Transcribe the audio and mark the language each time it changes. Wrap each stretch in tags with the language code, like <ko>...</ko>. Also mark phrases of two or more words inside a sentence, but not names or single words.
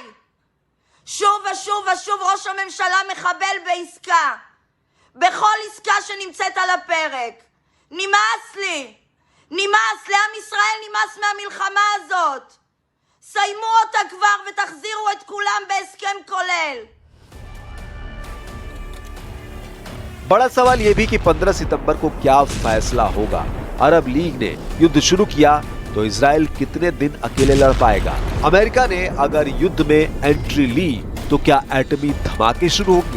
<he>שוב ושוב ושוב ראש הממשלה מחבל בעסקה. בכל עסקה שנמצאת על הפרק. נמאס לי. נמאס, לעם ישראל נמאס מהמלחמה הזאת. סיימו אותה כבר ותחזירו את כולם בהסכם כולל.</he> <hi>बड़ा सवाल यह भी कि 15 सितंबर को क्या फैसला होगा। अरब लीग ने युद्ध शुरू किया तो इजराइल कितने दिन अकेले लड़ पाएगा? अमेरिका ने अगर युद्ध में एंट्री ली तो क्या एटमी धमाके शुरू होंगे?</hi>